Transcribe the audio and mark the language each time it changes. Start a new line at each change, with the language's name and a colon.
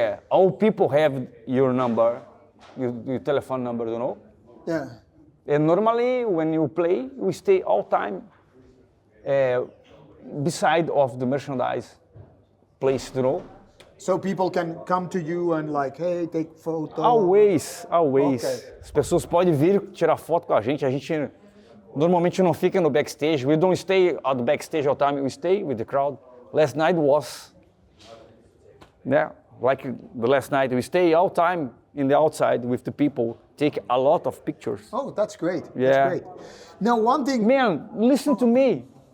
English: All people have your number, your telephone number, you know? Yeah. And normally when you play, we stay all time beside of the merchandise place, you know? So people can come to you and like, hey, take photo. Always. Okay.
Portuguese: As pessoas podem vir tirar foto com a gente normalmente não fica no backstage.
English: We don't stay at the backstage all the time, we stay with the crowd. Last night was, like the last night, we stay all time in the outside with the people, take a lot of pictures. Oh, that's great. Yeah. That's great. Now, one thing. Man, listen to me.